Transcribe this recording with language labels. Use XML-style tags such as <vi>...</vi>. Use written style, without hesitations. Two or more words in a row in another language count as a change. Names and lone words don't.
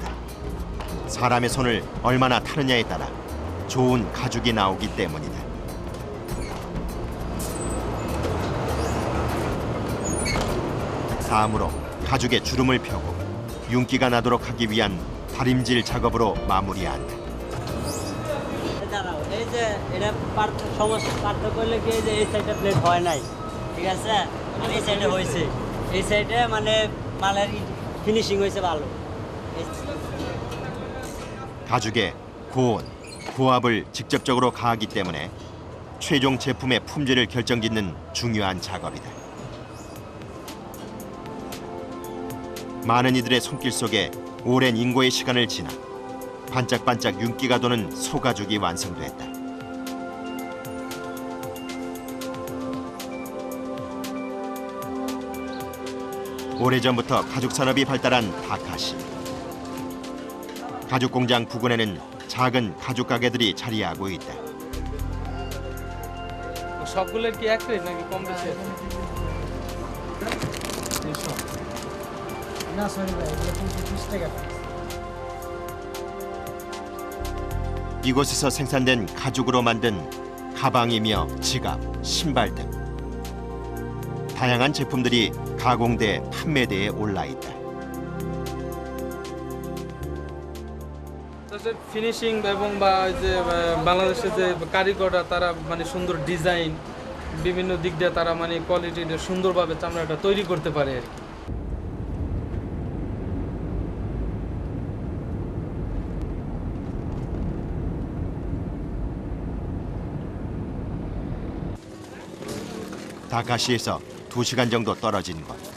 <ko>사람의 손을 얼마나 타느냐에 따라 좋은 가죽이 나오기 때문이다. 다음으로 가죽에 주름을 펴고 윤기가 나도록 하기 위한 다림질 작업으로 마무리한다.</ko> <bn>এই যে এটা সমস্যা পার্থক্য করলে কি যে এই সাইডে প্লেট হয় নাই ঠিক আছে মানে এই সাইডে হয়েছে এই সাইডে মানে মালের ফিনিশিং হয়েছে ভালো</bn> <ko>가죽에 고온, 고압을 직접적으로 가하기 때문에 최종 제품의 품질을 결정짓는 중요한 작업이다. 많은 이들의 손길 속에 오랜 인고의 시간을 지나 반짝반짝 윤기가 도는 소가죽이 완성됐다. 오래전부터 가죽 산업이 발달한 다카시. 가죽 공장 부근에는 작은 가죽 가게들이 자리하고 있다.</ko> <bn>সবগুলোর কি এক রেট নাকি কম বেশি না সরি ভাই এগুলো 20 টাকা</bn> <ko>이곳에서 생산된 가죽으로 만든 가방이며 지갑, 신발 등 다양한 제품들이 가공돼 판매대에 올라 있다.</ko> <bn>ফিনিশিং এবং বা যে বাংলাদেশের যে কারিগররা তারা মানে সুন্দর ডিজাইন বিভিন্ন দিক দিয়ে তারা মানে কোয়ালিটিটা সুন্দরভাবে চামড়াটা তৈরি করতে পারে আর কি</bn> <ko>다카시에서 2시간 정도 떨어진 곳.</ko>